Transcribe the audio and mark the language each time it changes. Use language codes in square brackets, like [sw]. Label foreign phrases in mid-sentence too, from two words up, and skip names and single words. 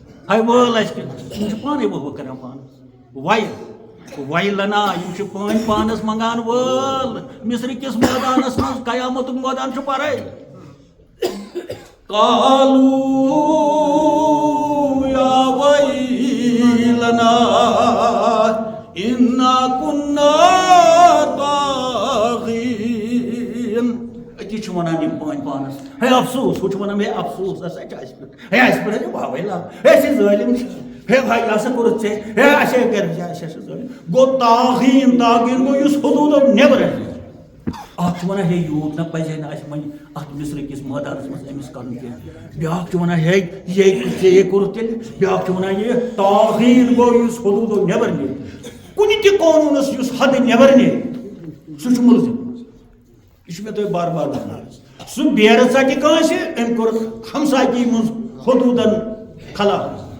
[ks] ہائی وٲل آسہِ کہِ یِم چھِ پانَے ؤہ کران پانَس وَیلَنا یِم چھِ پٲنۍ پانَس منٛگان وٲل مِصرِ کِس مٲدانَس منٛز قیامتُک مٲدان چھُ پَرَے [ar] قالوا یا ویلنا اِنَّا كُنَّا طاغین [ks] أتی چھِ وَنان یِم پٲنۍ پانَس ہے افسوٗس ہُہ چھُ وَنان ہے افسوٗس ہسا چھِ اَسہِ پٮ۪ٹھ ہے اَسہِ پٮ۪ٹھ ہے واوَے لا ہے أسۍ چھِ ظٲلِم ہے بھائی یہ ہسا کوٚرُتھ ژےٚ ہے اَسے کٔرِتھ اَسے چھِ ظٲلِم گوٚو طاغیٖن گوٚو یُس حدوٗدو نٮ۪بر آسہِ اکھ چھُ وَنان ہے یوٗت نہ پَزِ ہے نہٕ اَسہِ وۄنۍ اَتھ مِصرِ کِس مٲدانَس منٛز أمِس کَرُن کینٛہہ بیٛاکھ چھُ وَنان ہے ژےٚ کوٚرُتھ تیٚلہِ بیٛاکھ چھُ وَنان یہِ طاغیٖن گوٚو یُس حدوٗدو نٮ۪بر نیرِ کُنہِ تہِ قونوٗنَس یُس حدٕ نٮ۪بر نیرِ سُہ چھُ مُلزِم یہ چھُ مےٚ تۄہہِ بار بار وَنان سُہ بیرٕ ژَٹہِ کٲنٛسہِ أمۍ کوٚر ہمسایگی منٛز حدوٗدن خلاف